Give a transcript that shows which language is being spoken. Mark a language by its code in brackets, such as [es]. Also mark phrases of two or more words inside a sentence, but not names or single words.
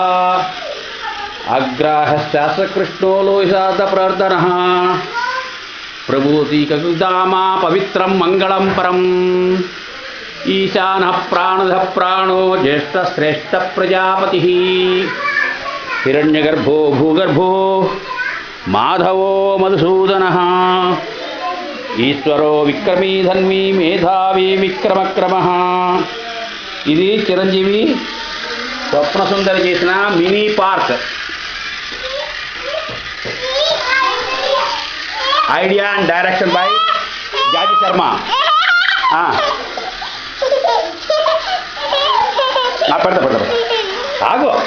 [sa] अग्राहश्चाकृष्णो लोहितादप्रवर्तनः प्रभूतिककृदामा पवित्रं मङ्गलं परम् ईशानः प्राणदः प्राणो ज्येष्ठश्रेष्ठः प्रजापतिः हिरण्यगर्भो भूगर्भो माधवो मधुसूदनः ईश्वरो विक्रमी धन्वी मेधावी विक्रमक्रमः. [te] ఇది చిరంజీవి స్వప్న సుందరి చేసిన [en] mini park. idea and direction by జాజి శర్మ. [te] పెడతా ఆగు.